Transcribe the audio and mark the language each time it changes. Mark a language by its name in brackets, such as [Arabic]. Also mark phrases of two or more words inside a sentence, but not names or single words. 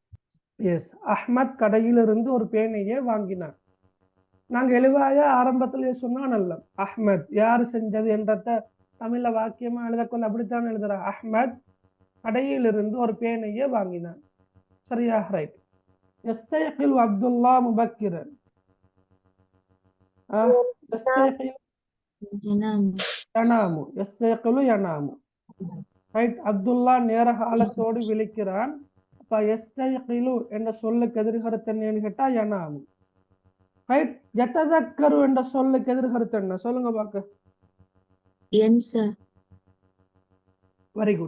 [Tamil] எஸ், அஹ்மத் கடையிலிருந்து ஒரு பேனையை வாங்கினார். நாங்க எழுவாய ஆரம்பத்திலேயே சொன்னானல்ல, அஹ்மத் யாரு செஞ்சது என்றத தமிழ்ல வாக்கியமா எழுதக்கொள்ள அப்படித்தான் எழுதுற. அஹ்மத் கடையிலிருந்து ஒரு பேனையை வாங்கினான். சரியா? ரைட். [Arabic] يستيقظ عبد الله مبكرا. ينام. [Tamil] ரைட். அப்துல்லா நேர காலத்தோடு விழிக்கிறான். அப்ப யஸ்தைகிலு என்ற சொல்லுக்கு எதிர்கருத்து என்னன்னு கேட்டா யனாமு. ரைட். யததக்கரு என்ற சொல்லுக்கு எதிர்கருத்து என்ன சொல்லுங்க பாக்க. [English] very good.